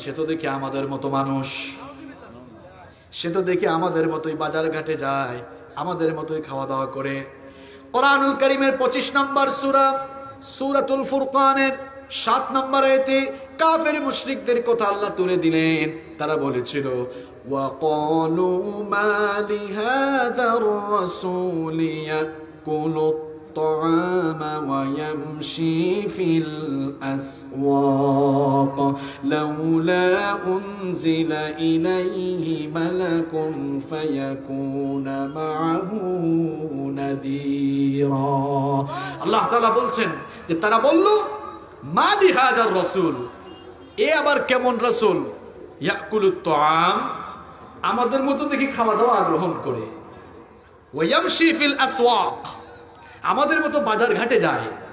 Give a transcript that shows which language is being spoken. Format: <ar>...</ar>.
<bn>সে তো দেখি আমাদের মতো মানুষ, সে তো দেখি আমাদের মতোই বাজার ঘাটে যায়, আমাদের মতোই খাওয়া দাওয়া করে। কোরআনুল কারীমের 25 নম্বর সূরা, সূরাতুল ফুরকানের 7 নম্বর আয়াতে কাফের মুশরিকদের কথা আল্লাহ তুলে দিলেন। তারা বলেছিল,</bn> <ar>ওয়াকালু মা লিহাযার রাসূলি ইয়াকুলু الطعام ويمشي في الأسواق لولا أنزل إليه ملك فيكون معه نذيرا।</ar> <bn>আল্লাহ তাআলা বলছেন যে তারা বলল, মা লিহাযার রাসূল, এ আবার কেমন রাসূল?</bn> <ar>ইয়াকুলুত তাআম,</ar> <bn>আমাদের মতো দেখি খাওয়া দাওয়া গ্রহণ করে,</bn> <ar>ওয়ায়ামশি ফিল আসওয়াক,</ar> <bn>আমাদের মতো বাজার ঘাটে যায়।</bn>